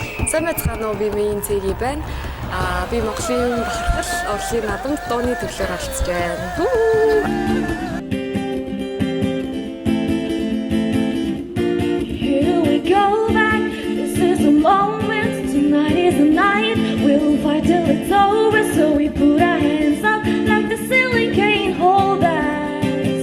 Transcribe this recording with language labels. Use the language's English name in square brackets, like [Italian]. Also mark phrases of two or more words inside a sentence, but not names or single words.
[Mongolian] Сайн байцгаана уу, би Мэйн Цэги байна. Би Монголын бахархал урлагийн наадамд дууны төрлөөр оролцож байна. [English] Here we go back. This is the moment. Tonight is the night. We'll fight till it's over. So we put our hands up like the ceiling can't hold us.